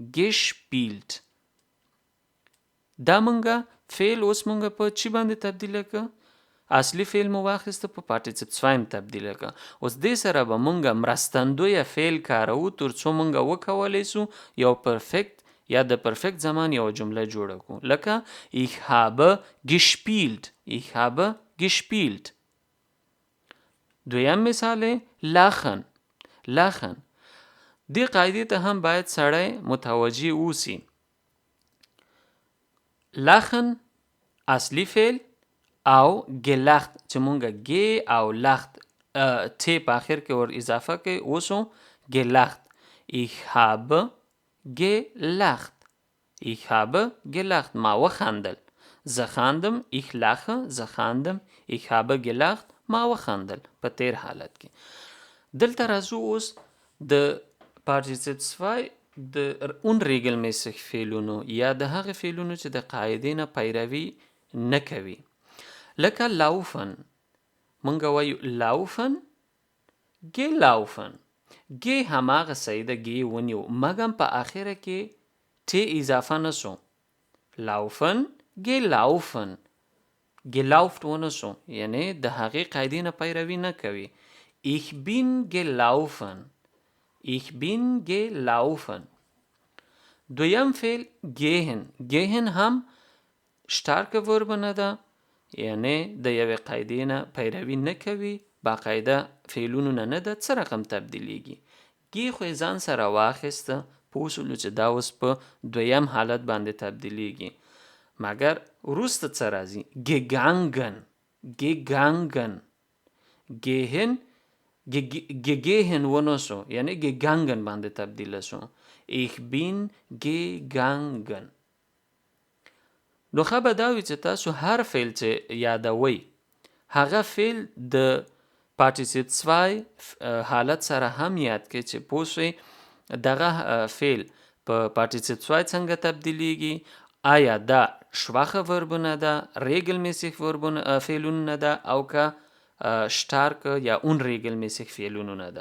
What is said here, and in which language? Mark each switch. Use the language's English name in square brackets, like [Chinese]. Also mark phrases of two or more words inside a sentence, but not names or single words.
[Pashto] دا موږ فعل اوس موږ په چی باندې تبدیل کو؟ اصلي فعل مو واخیسته په پارټیسیپ 2 تبدیل کو. اوس دې سره به موږ مرستندویه فعل کارو تر څو موږ وکولی سو یو پرفکت یا د پرفکت زمان یو جمله جوړه کو. [German] لکه ich habe gespielt. [Pashto] دویم مثال lachen. دې قاعدې ته هم باید سړی متوجه اوسي. lachen اصلي فعل او gelacht چې مونږ گ او لخت ت په آخر کې ور اضافه کوي. [German] اوسو gelacht. ich habe gelacht. [Pashto] ما وخندل. زه خاندم. [German] ich lache. [Pashto] زه خاندم. [German] ich habe gelacht. [Pashto] ما وخندل په تیر حالت کې. دلته راځو اوس د پارټیسیپ 2 د unregelmäßig فعلونو یا د هغه فعلونو چې د قاعدې نه پیروي نه کوي. لکه laufen. مونږ وایو [German] laufen، gelaufen. [Pashto] گ هماغه صحیح ده، گ ونیو مګم په آخره کې ت اضافه نسو. [German] laufen gelaufen. gelauft [Pashto] ونسو یعنی د هغې قاعدې نه پیروي نه کوي. [German] ich bin gelaufen. [Pashto] دویم فعل gehen هم [German] stark Verb [Pashto] نه ده یعنی د یوې قاعدې نه پیروي نه کوي، باقاعده فعلونو نه ده. څه رقم تبدیلیږي؟ گ خو یې ځان سره واخیسته، پوه شولو چې دا اوس په دویم حالت باندې تبدیلیږي. مګر وروسته څه راځي؟ gegangen. gehen ونسو یعنی gegangen باندې تبدیل سو. [German] ich bin gegangen. [Pashto] نو خبر دا وي چې تاسو هر فعل چې یادوي هغه فعل د پارټیسیپ 2 حالت سره هم یاد کړئ چې پوه شئ دغه فعل په پارټیسیپ 2 څنګه تبدیلیږي، آیا دا شواخه وربونه ده، regelmäßig فعلونه ده او که stark یا unregelmäßig فعلونه ده.